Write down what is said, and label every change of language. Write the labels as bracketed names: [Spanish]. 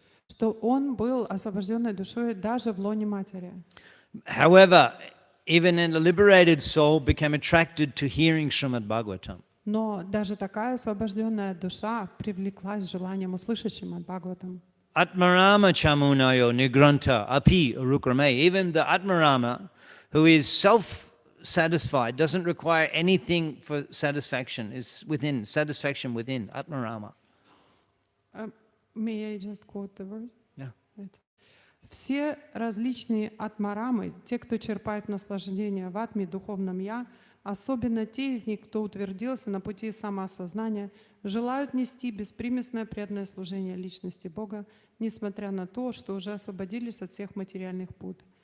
[Russian] Что он был освобожденной душой даже в лоне матери. [English] However, even in the liberated soul became attracted to hearing Srimad Bhagavatam. [Russian] Но даже такая освобожденная душа привлеклась желанием услышать Шримад Бхагаватам. [Sanskrit] Atmarama chamunayo nigranta api urukrame. [English] Even the Atmarama, who is self-satisfied, doesn't require anything for satisfaction, is within, satisfaction within, Atmarama. May I just quote the verse? Yeah. [Russian] Все различные атмарамы, те, кто черпает наслаждение в атме, духовном я, особенно те из них, кто утвердился на пути самоосознания, желают нести беспримесное преданное служение личности Бога, несмотря на то, что уже освободились от всех материальных пут.